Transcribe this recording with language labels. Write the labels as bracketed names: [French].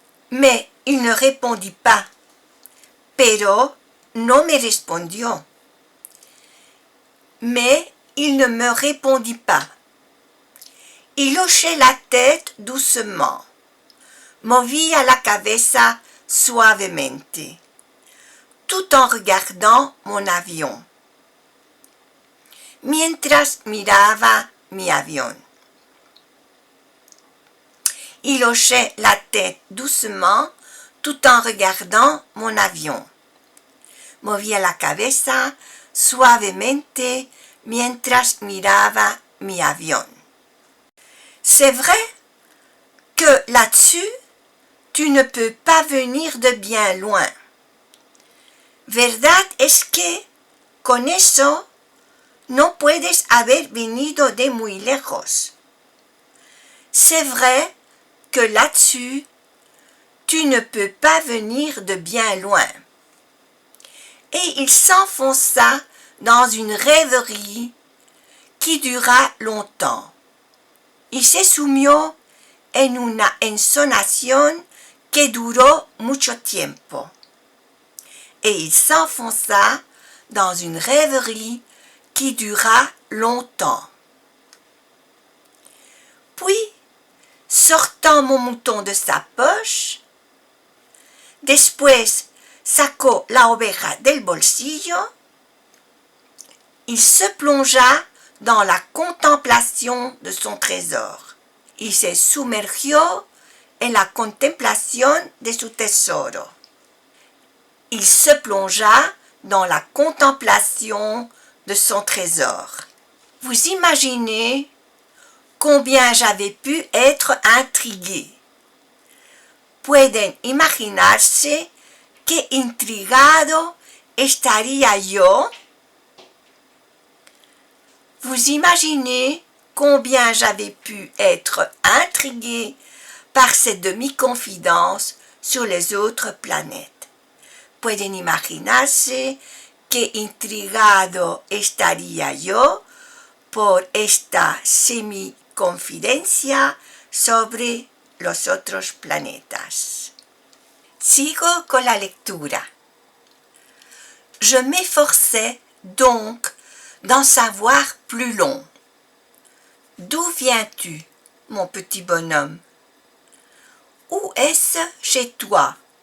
[French] Mais il ne répondit pas. [Spanish] Pero no me respondió. [French] Mais il ne me répondit pas. Il hochait la tête doucement. [Spanish] Movía la cabeza suavemente, [French] tout en regardant mon avion, [Spanish] mientras miraba mi avión. [French] Il hochait la tête doucement, tout en regardant mon avion. [Spanish] Movía la cabeza suavemente mientras miraba mi avión. [French] C'est vrai que là-dessus, tu ne peux pas venir de bien loin. [Spanish] Verdad es que con eso no puedes haber venido de muy lejos. [French] C'est vrai que là-dessus, tu ne peux pas venir de bien loin. Et il s'enfonça dans une rêverie qui dura longtemps. [Spanish] Y se sumió en una ensonación que duró mucho tiempo. [French] Et il s'enfonça dans une rêverie qui dura longtemps. Puis, sortant mon mouton de sa poche, [Spanish] después sacó la oveja del bolsillo, [French] il se plongea dans la contemplation de son trésor. [Spanish] Y se sumergió en la contemplación de su tesoro. [French] Il se plongea dans la contemplation de son trésor. Vous imaginez combien j'avais pu être intriguée. [Spanish] Pueden imaginarse qué intrigado estaría yo. [French] Vous imaginez combien j'avais pu être intriguée par cette demi-confidence sur les autres planètes. [Spanish] Pueden imaginarse qué intrigado estaría yo por esta semi-confidencia sobre los otros planetas. Sigo con la lectura. [French] Je m'efforçais donc d'en savoir plus long. D'où viens-tu, mon petit bonhomme? Où est-ce chez toi?